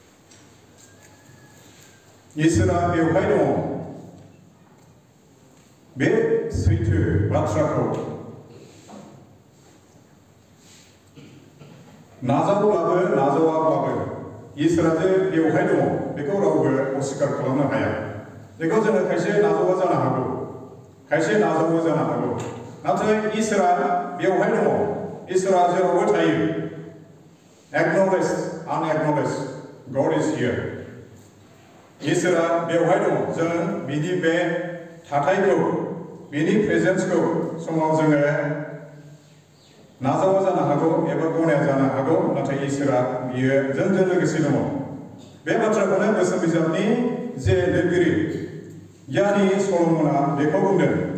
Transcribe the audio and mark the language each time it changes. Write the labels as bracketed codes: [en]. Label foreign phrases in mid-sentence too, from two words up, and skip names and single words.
[brx] इसोरा बेवहाय दङ बे सैथो बाथ्राखौ नाजावब्लाबो नाजावाब्लाबो इसोरा जे बेवहाय दङ बेखौ रावबो अस्वीकार खालामनो हाया। बेखौ जोङो खायसे नाजावा जानो हागौ, खायसे नाजावो जानो हागौ, नाथाय इसोरा बेवहाय दङ। इसोरा जेरावबो थायो। [en] Acknowledge, unacknowledge, God is here. [brx] इसोरा बेवहाय दङ। जों बिनि बे थाथायखौ, बिनि प्रेजेन्सखौ समाव जोङो नाजावा जानो हागौ एबा गनाया जानो हागौ, नाथाय इसोरा बियो जोंजों लोगोसे दङ। बे बाथ्राखौनो बोसोन बिजाबनि जे लिरगिरि गियानि सल'मना बेखौ बुंदों।